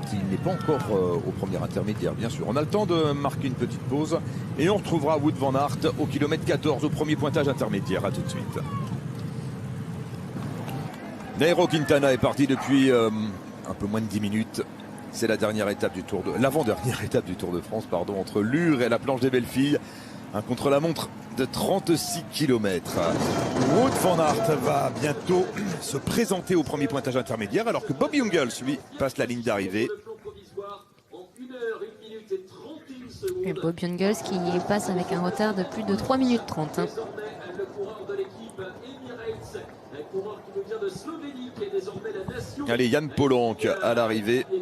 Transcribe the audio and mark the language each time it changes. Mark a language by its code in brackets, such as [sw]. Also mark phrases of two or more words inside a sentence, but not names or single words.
[fr] Il n'est pas encore au premier intermédiaire, bien sûr. On a le temps de marquer une petite pause et on retrouvera Wout van Aert au kilomètre 14, au premier pointage intermédiaire. A tout de suite. Nairo Quintana est parti depuis un peu moins de 10 minutes. C'est la dernière étape du Tour de... l'avant-dernière étape du Tour de France, pardon, entre Lure et la planche des belles filles. Un contre-la-montre de 36 km. Wout van Aert va bientôt se présenter au premier pointage intermédiaire alors que Bob Jungels, lui, passe la ligne d'arrivée. Et Bob Jungels qui passe avec un retard de plus de 3 minutes 30. Allez, Yann Polanc à l'arrivée.